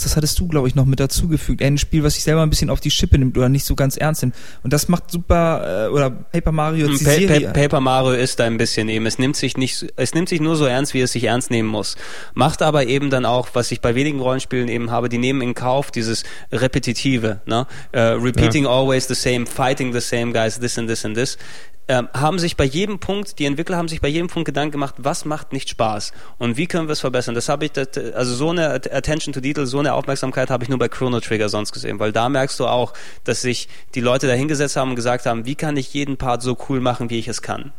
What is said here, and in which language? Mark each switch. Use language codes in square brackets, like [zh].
[de] Das hattest du, glaube ich, noch mit dazugefügt. Ein Spiel, was sich selber ein bisschen auf die Schippe nimmt oder nicht so ganz ernst nimmt. Und das macht super, oder Paper Mario ist die Serie. Paper Mario ist da ein bisschen eben. Es nimmt sich nur so ernst, wie es sich ernst nehmen muss. Macht aber eben dann auch, was ich bei wenigen Rollenspielen eben habe, die nehmen in Kauf dieses Repetitive, ne? [en] Repeating always the same, fighting the same guys, this and this and this. [de] Die Entwickler haben sich bei jedem Punkt Gedanken gemacht, was macht nicht Spaß und wie können wir es verbessern. Also so eine Attention to Detail, so eine Aufmerksamkeit habe ich nur bei Chrono Trigger sonst gesehen, weil da merkst du auch, dass sich die Leute da hingesetzt haben und gesagt haben, wie kann ich jeden Part so cool machen, wie ich es kann.